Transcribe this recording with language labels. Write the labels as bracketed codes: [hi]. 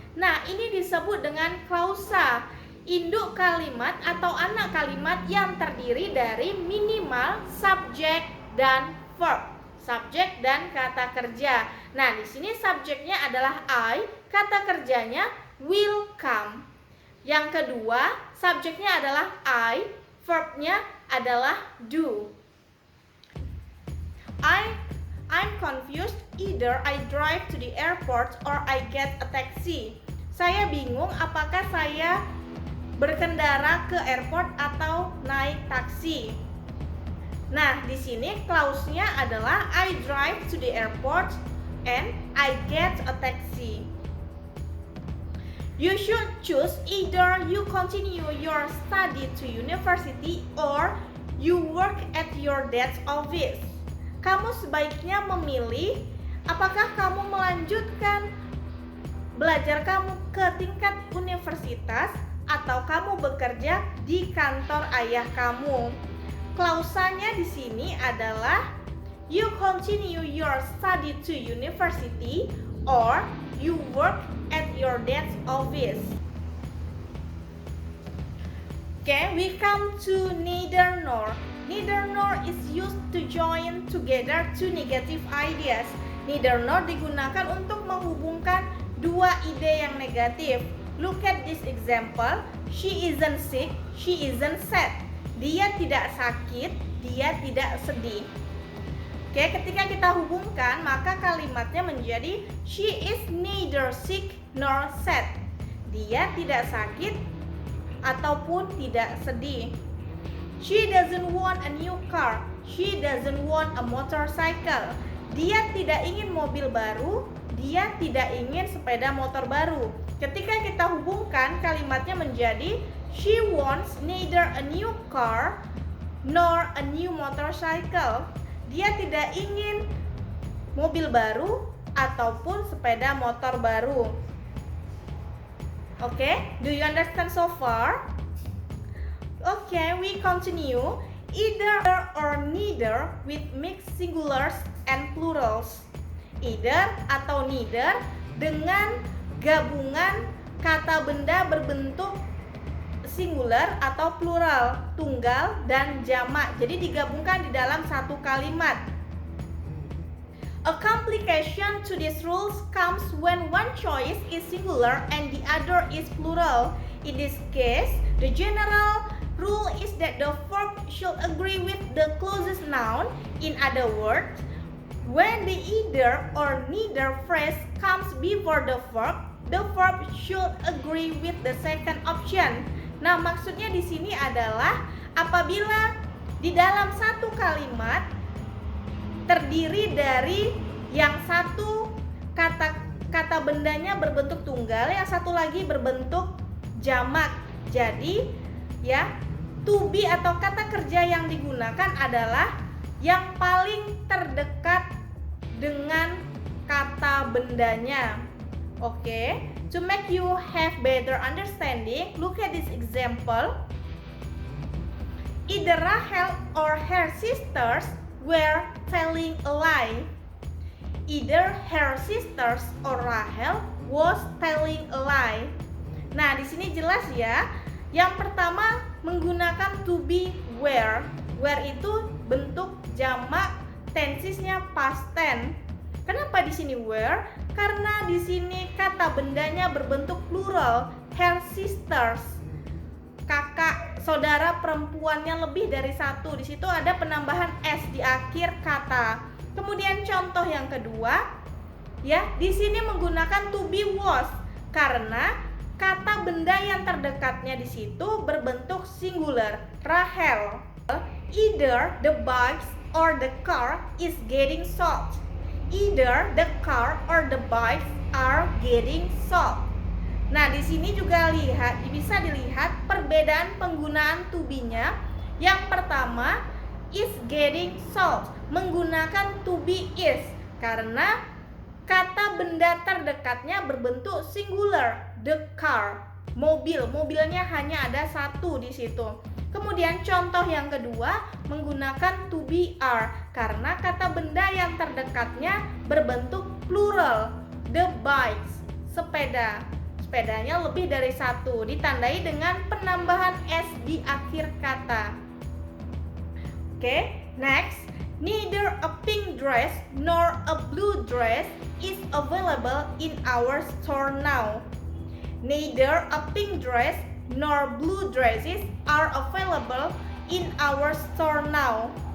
[id] Nah, ini disebut dengan klausa. Induk kalimat atau anak kalimat yang terdiri dari minimal subjek dan verb. Subjek dan kata kerja. Nah, di sini subjeknya adalah I, kata kerjanya [en] will come. [id] Yang kedua, subjeknya adalah I, verbnya adalah do. [en] I'm confused either I drive to the airport or I get a taxi. [id] Saya bingung apakah saya berkendara ke airport atau naik taksi. Nah, di sini clause-nya adalah [en] I drive to the airport and I get a taxi. You should choose either you continue your study to university or you work at your dad's office. [id] Kamu sebaiknya memilih apakah kamu melanjutkan belajar kamu ke tingkat universitas atau kamu bekerja di kantor ayah kamu. Klausanya di sini adalah [en] you continue your study to university or you work at your dad's office. Okay, we come to neither nor. Neither nor is used to join together two negative ideas. [id] Neither nor digunakan untuk menghubungkan dua ide yang negatif. [en] Look at this example. She isn't sick, she isn't sad. [id] Dia tidak sakit, dia tidak sedih. Oke, ketika kita hubungkan, maka kalimatnya menjadi [en] she is neither sick nor sad. [id] Dia tidak sakit ataupun tidak sedih. [en] She doesn't want a new car. She doesn't want a motorcycle. [id] Dia tidak ingin mobil baru. Dia tidak ingin sepeda motor baru. Ketika kita hubungkan, kalimatnya menjadi [en] she wants neither a new car nor a new motorcycle. [id] Dia tidak ingin mobil baru ataupun sepeda motor baru. [en] Okay, do you understand so far? Okay, we continue. Either or neither with mixed singulars and plurals. [id] Either atau neither dengan gabungan kata benda berbentuk singular atau plural, tunggal dan jamak. Jadi digabungkan di dalam satu kalimat. [en] A complication to these rules comes when one choice is singular and the other is plural. In this case, the general rule is that the verb should agree with the closest noun. In other words, when the either or neither phrase comes before the verb should agree with the second option. [id] Nah, maksudnya di sini adalah apabila di dalam satu kalimat terdiri dari yang satu kata bendanya berbentuk tunggal, yang satu lagi berbentuk jamak. Jadi, ya, to be atau kata kerja yang digunakan adalah yang paling terdekat dengan kata bendanya. [en] Oke, to make you have better understanding, look at this example. Either Rahel or her sisters were telling a lie. Either her sisters or Rahel was telling a lie. [id] Nah, di sini jelas ya. Yang pertama menggunakan to be were. Were itu bentuk jamak, tensesnya past tense. Kenapa di sini were? Karena di sini kata bendanya berbentuk plural, her sisters. Kakak, saudara perempuannya lebih dari satu. Di situ ada penambahan s di akhir kata. Kemudian contoh yang kedua, ya, di sini menggunakan to be was karena kata benda yang terdekatnya di situ berbentuk singular, Rahel. [en] Either the bike or the car is getting salt. Either the car or the bike are getting salt. [id] Nah, di sini juga bisa dilihat perbedaan penggunaan to be-nya. Yang pertama, [en] is getting salt, [id] menggunakan to be is karena kata benda terdekatnya berbentuk singular, the car, mobilnya hanya ada satu di situ. Kemudian contoh yang kedua menggunakan to be are karena kata benda yang terdekatnya berbentuk plural, the bikes, sepedanya lebih dari satu, ditandai dengan penambahan s di akhir kata. [en] Oke, next, neither a pink dress nor a blue dress is available in our store now. Neither a pink dress nor blue dresses are available in our store now.